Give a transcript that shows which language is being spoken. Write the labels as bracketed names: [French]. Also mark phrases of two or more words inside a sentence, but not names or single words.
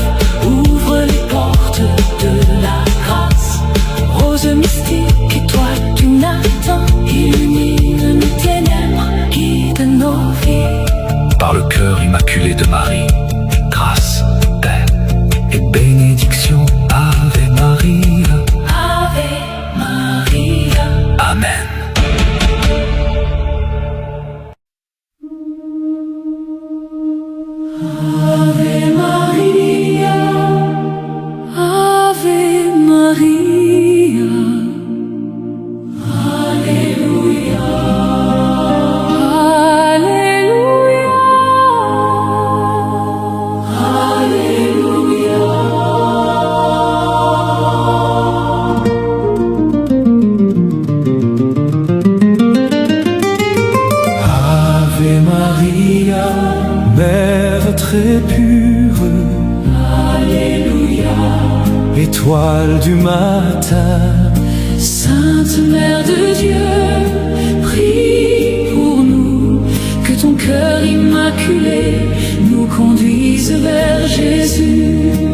[French] Ouvre les portes de la grâce. Rose mystique, étoile du matin, Illumine nos ténèbres, guide nos vies. par le cœur immaculé de Marie, grâce, paix et bénédiction. [Latin] Ave Maria, Ave Maria. Amen. Ave Maria, Ave Maria. Alléluia. Alléluia. Ave Maria, [French] Mère très pure, Alléluia. étoile du matin, Sainte Mère de Dieu, prie pour nous, que ton cœur immaculé nous conduise vers Jésus.